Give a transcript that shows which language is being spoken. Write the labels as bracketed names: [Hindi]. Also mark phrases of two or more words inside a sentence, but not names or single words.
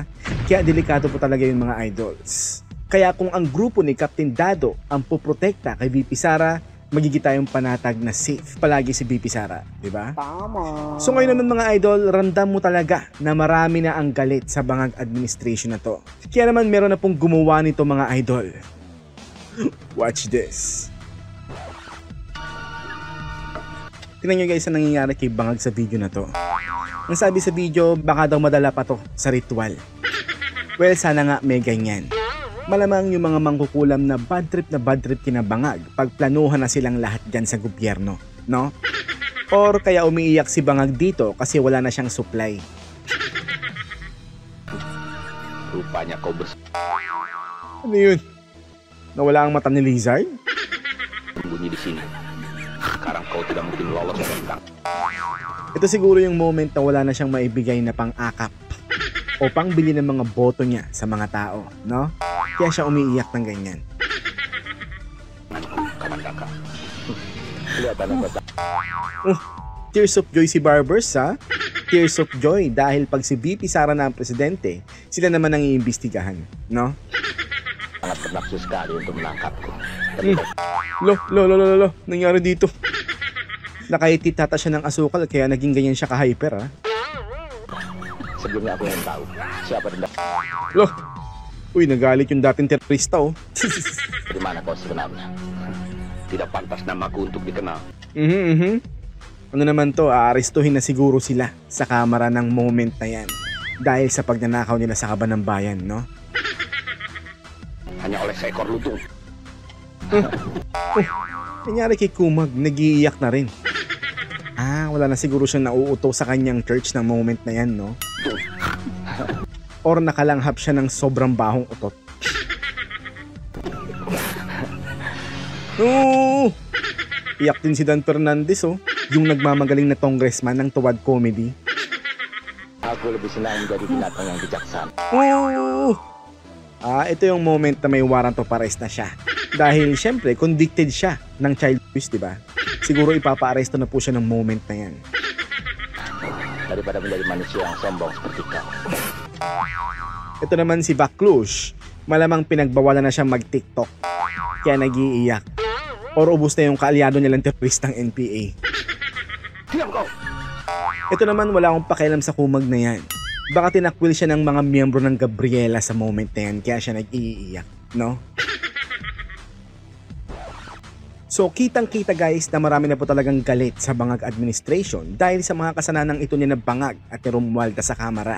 [Filipino] Kaya delikado po talaga yung mga idols. Kaya kung ang grupo ni Captain Dado ang poprotekta kay VP Sara, magiging tayong panatag na safe palagi si VP Sara, di ba? Tama. So ngayon naman mga idol, ramdam mo talaga na marami na ang galit sa Bangag administration na to. Kaya naman meron na pong gumawa nito mga idol. [English] Watch this. [Filipino] Tingnan nyo guys ang nangyayari kay Bangag sa video na to. Ang sabi sa video, baka daw madala pa to sa ritual. Well, sana nga may ganyan. Malamang yung mga mangkukulam na [English] bad trip [Filipino] kina Bangag pag planuhan na silang lahat dyan sa gobyerno, no? Or kaya umiiyak si Bangag dito kasi wala na siyang supply. [Indonesian] Rupanya kau [Filipino] Ano yun? Nawala ang mata ni Lizard? [Indonesian] bersembunyi di sini. Sekarang kau tidak mungkin lolos dari belakang. [Filipino] Ito siguro yung moment na wala na siyang maibigay na pang-akap o pangbili ng mga boto niya sa mga tao, no? Kaya siya umiiyak ng ganyan. [Indonesian] Kamandaka. Kelihatan apa? [English] Tears of joy [Filipino] si Barbers, ha? [English] Tears of joy [Filipino] dahil pag si VP Sara na ang presidente, sila naman ang iimbestigahan, no? [Indonesian] Sangat bernafsu sekali untuk menangkapku. Lo, [Filipino] nangyari dito. Nakaititata siya ng asukal kaya naging ganyan siya ka-hyper, ha? [Indonesian] Sebelumnya aku ingin tahu siapa dendam. Lo, [Filipino] uy, nagalit yung dating terorista, oh. [Indonesian] Di mana kau sebenarnya? Tidak pantas namaku untuk dikenal. [Filipino] Ano naman to, aarestuhin na siguro sila sa kamera ng moment na yan dahil sa pagnanakaw nila sa kaban ng bayan, no? [Indonesian] Hanya oleh seekor lutung. [Filipino] Nangyari kay Kumag, nagiiyak na rin. Wala na siguro siyang nauuto sa kanyang church ng moment na yan, no? Or nakalanghap siya ng sobrang bahong utot. No! Iyak din si Dan Fernandez, oh. Yung nagmamagaling na congressman ng Tuwad Comedy. [Indonesian] Aku lebih senang menjadi binatang yang bijaksana. [Filipino] Oh! Ito yung moment na may [English] warrant of arrest [Filipino] na siya. Dahil syempre, convicted siya ng [English] child abuse, [Filipino] di ba? Siguro ipapa-arresto na po siya ng moment na yan. [Indonesian] Daripada menjadi manusia yang sombong seperti kau. [Filipino] Ito naman si Baklush. Malamang pinagbawalan na siyang mag-TikTok. Kaya nag-iiyak. Or ubos na yung kaalyado nilang teroristang NPA. [Indonesian] Diam kau! [Filipino] Ito naman wala akong pakialam sa Kumag na yan. Baka tinakwil siya ng mga miyembro ng Gabriela sa moment na yan, kaya siya nag-iiyak, no? So kitang-kita guys na marami na po talagang galit sa Bangag administration dahil sa mga kasananang ito niya na Bangag at ni Romualda sa kamera.